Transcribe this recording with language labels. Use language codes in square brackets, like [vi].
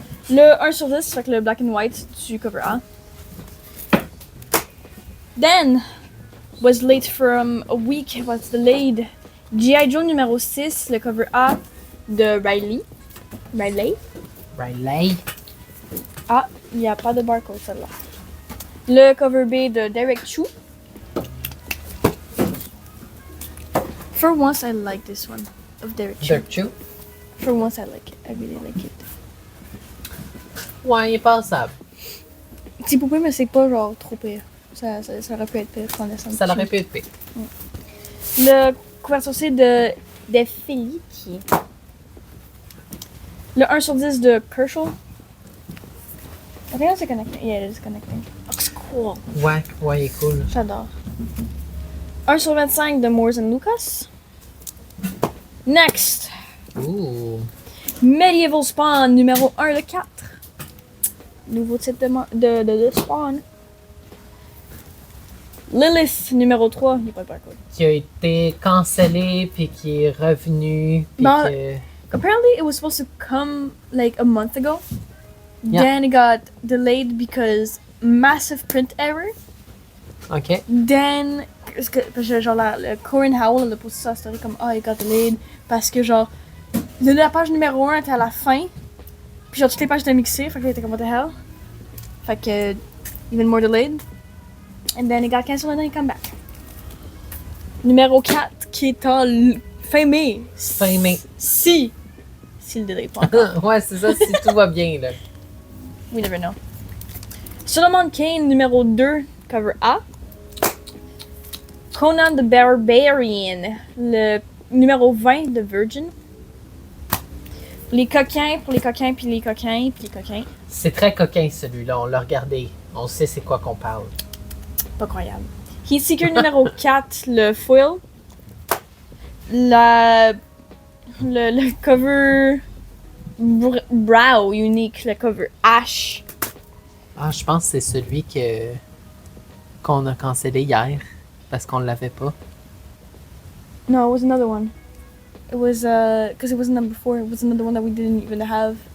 [fr] Le 1 sur 10, fait que le black and white du cover A. [en] Then was late from a week, was delayed. [fr] G.I. Joe numéro 6, le cover A de Riley. Riley. Ah, il n'y a pas de barcode celle-là. Le cover B de Derek Chu. [en] For once, I like this one of Derek Chu. Dirk Chu. For once, I like it. I really like it. [fr] Ouais, il est passable. Petit poupée, mais c'est pas genre trop pire. Ça aurait pu être pire qu'on descend. Ça l'aurait pu être pire. Le couverture C de Felici. Le 1 sur 10 de Kershaw. [en] I think that's connecting. Yeah, it is connecting. Looks cool. [fr] Ouais, il est cool. J'adore. 1 sur 25 de Moores and Lucas. Next. Ouh. Medieval Spawn numéro 1 de 4. Nouveau titre de Spawn. Lilith numéro 3. Il n'y a pas de barcode. Qui a été cancellé, puis qui est revenu, puis Bon. que... [en] Apparently it was supposed to come like a month ago. Yeah. Then it got delayed because massive print error. OK. [fr] Then, parce que genre le Corin Howell a posté sa story comme [en] it got delayed [fr] parce que genre la page numéro 1 était à la fin. Puis genre toutes les pages étaient mixées, fait que là il était comme [en] what the hell. [fr] Fait que [en] even more delayed. And then it got cancelled and then it come back. [fr] Numéro 4 qui est en fin mai. Fin mai. Si le délai est pas encore. Ouais, c'est ça, si tout va bien, là. [en] We never know. [fr] Solomon Kane numéro 2, cover A. Conan the Barbarian, le numéro 20 de Virgin. Les coquins, pour les coquins, puis les coquins, puis les coquins. C'est très coquin, celui-là. On l'a regardé. On sait c'est quoi qu'on parle. Pas croyable. Heatseeker numéro 4, le foil. Le cover brow unique, le cover ash. Ah, je pense que c'est celui qu'on a cancellé hier, parce qu'on l'avait pas. [en] No, it was another one. It was, because it was number 4. It was another one that we didn't even have.